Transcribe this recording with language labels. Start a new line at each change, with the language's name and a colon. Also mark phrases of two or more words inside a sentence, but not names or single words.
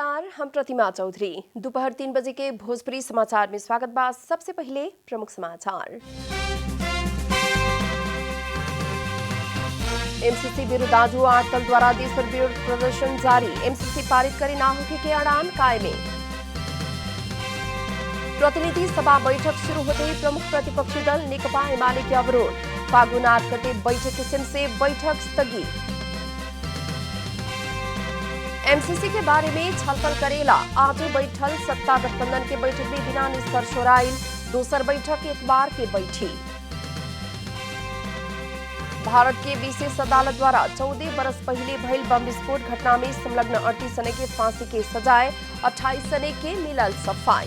Bhojpuri: हम प्रतिमा चौधरी। दोपहर 3 बजे के भोजपुरी समाचार में स्वागत बा। सबसे पहले प्रमुख समाचार। एमसीसी विरुद्ध आज आठदल द्वारा देश भर विरोध प्रदर्शन जारी। एमसीसी पारित करे ना होके के अड़ान कायमे। प्रतिनिधि सभा बैठक शुरू होते ही प्रमुख प्रतिपक्षी दल नेकपा एमाले के अवरोध। फागुन 8 गते बैठक किस्म से बैठक स्थगित। एमसीसी के बारे में छलफल करेला आज बैठल सत्ता गठबंधन के बैठक में बिना निष्कर्ष होराइल। दोसर बैठक इतवार के बैठी। भारत के विशेष अदालत द्वारा 14 बरस पहले भइल बम विस्फोट घटना में संलग्न 38 जने के फांसी के सजाए, 28 जने के मिलल सफाई।